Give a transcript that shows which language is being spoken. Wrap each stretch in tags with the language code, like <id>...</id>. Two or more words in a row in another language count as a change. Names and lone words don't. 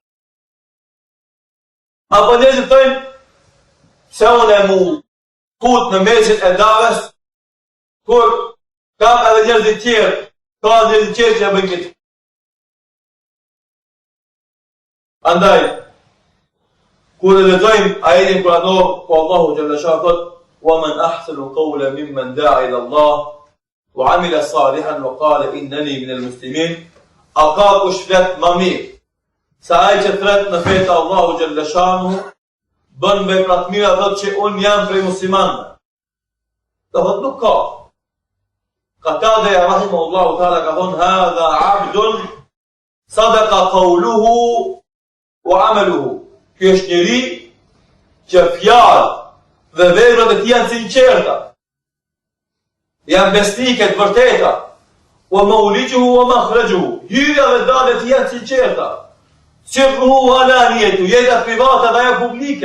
<sq>Apo njerëzit thënë se unë e mu fut në mesin e daves, kur kam edhe njerëzit tjerë, ka njerëzit tjerë që e bëjnë këtë. Andaj, kur e lexojmë ajetin kuranor, ku Allahu xhallasha thot:</sq> <ar>"ومن أحسن قولا ممن دعا إلى الله وعمل صالحا وقال إنني من المسلمين",</ar> <sq>a ka kush flet më mirë se ai që thret në fetë Allahu xhallashahu, bën vepra të mira, thot që unë jam prej muslimanëve. Do thot nuk ka. Qatada</sq> <ar>رحمه الله تعالى</ar> <sq>ka thonë:</sq> <ar>"هذا عبد صدق قوله وعمله".</ar> <sq>Ky është njeri që fjalë dhe veprat e tij janë sinqerta, janë besnike të vërteta.</sq> <ar>ومولجه ومخرجه,</ar> <sq>hyrja dhe dalja e tij janë sinqerta.</sq> <ar>سره وعلانيته,</ar> <sq>jeta private dhe ajo publike.</sq>